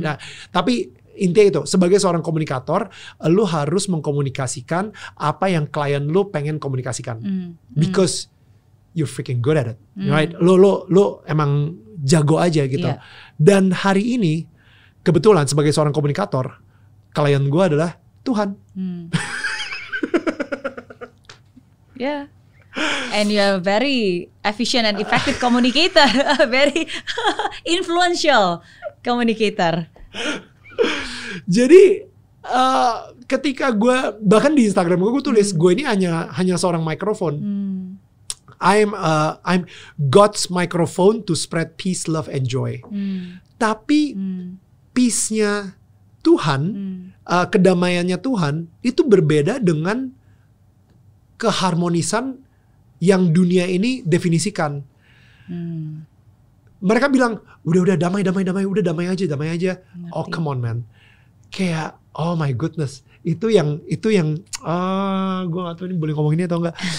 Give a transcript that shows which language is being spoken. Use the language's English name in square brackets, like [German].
[Indonesian] Nah, tapi intinya itu, sebagai seorang komunikator, lu harus mengkomunikasikan apa yang klien lu pengen komunikasikan, [English] because you're freaking good at it, right? [Indonesian] Lu emang jago aja gitu. Dan hari ini kebetulan sebagai seorang komunikator, klien gue adalah Tuhan. [English] Yeah. And you're a very efficient and effective communicator, a very influential communicator. [Indonesian] Jadi ketika gue bahkan di Instagram gue tulis gue ini hanya seorang mikrofon. [English] I'm God's microphone to spread peace, love, and joy. [Indonesian] Tapi peace-nya Tuhan, kedamaiannya Tuhan itu berbeda dengan keharmonisan yang dunia ini definisikan. Mereka bilang udah damai, udah damai aja. [English] Oh come on man, [Indonesian] kayak [English] oh my goodness, [Indonesian] itu yang gue gak tahu ini boleh ngomong ini atau enggak.